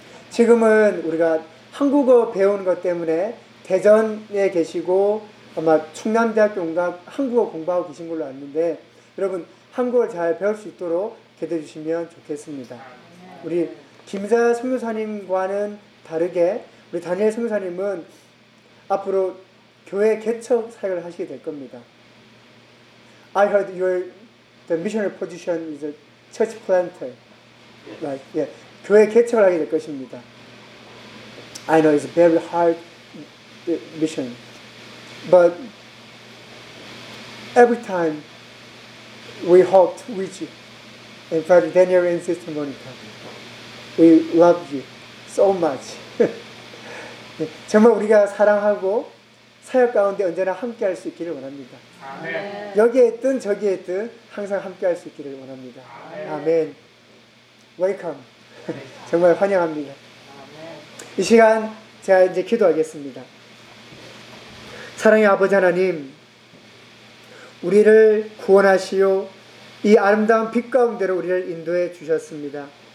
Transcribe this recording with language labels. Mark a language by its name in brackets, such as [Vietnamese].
[Korean] 지금은 우리가 한국어 배우는 것 때문에 대전에 계시고 아마 충남대학교인가 한국어 공부하고 계신 걸로 아는데 여러분 한국어를 잘 배울 수 있도록 기대해 주시면 좋겠습니다. 우리 김자 선교사님과는 다르게 우리 다니엘 선교사님은 앞으로 교회 개척 사역을 하시게 될 겁니다. [English] I heard your the missionary position is a church planter. Right? Yeah. [Korean] 교회 개척을 하게 될 것입니다. [English] I know it's a very hard mission. But every time we hoped with you, in fact, Daniel and Sister Monica, we love you so much. [Korean] 정말 우리가 사랑하고 사역 가운데 언제나 함께 할 수 있기를 원합니다. 아멘. 여기에 있든 저기에 있든 항상 함께 할 수 있기를 원합니다. 아멘. 아멘. [English] Welcome. [Korean] 정말 환영합니다. 이 시간 제가 이제 기도하겠습니다. 사랑의 아버지 하나님, 우리를 구원하시오 이 아름다운 빛 가운데로 우리를 인도해 주셨습니다.